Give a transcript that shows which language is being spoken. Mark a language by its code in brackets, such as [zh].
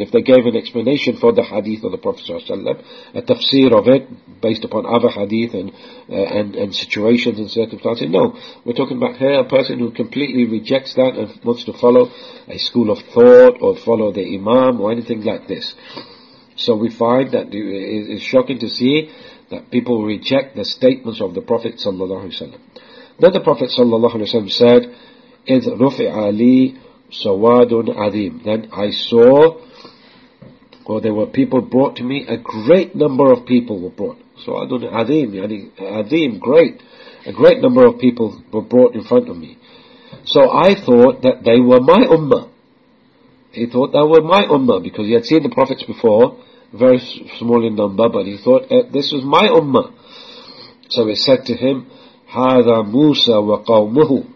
[en] If they gave an explanation for the hadith of the Prophet ﷺ, a tafsir of it, based upon other hadith and situations and circumstances. No, we're talking about here a person who completely rejects that and wants to follow a school of thought or follow the imam or anything like this. So we find that it's shocking to see that people reject the statements of the Prophet ﷺ. Then the Prophet ﷺ said, [ar] إِذْ رُفِعَ لِي سَوَادٌ عَظِيمٌ. [en] Then I saw, or there were people brought to me, a great number of people were brought. [ar] سَوَادٌ عَظِيمٌ, عَظِيمٌ, [en] great. A great number of people were brought in front of me. So I thought that they were my ummah. He thought that were my ummah, because he had seen the prophets before, very small in number, but he thought this was my ummah. So it said to him, [ar] هَذَا مُوسَى وَقَوْمُهُ.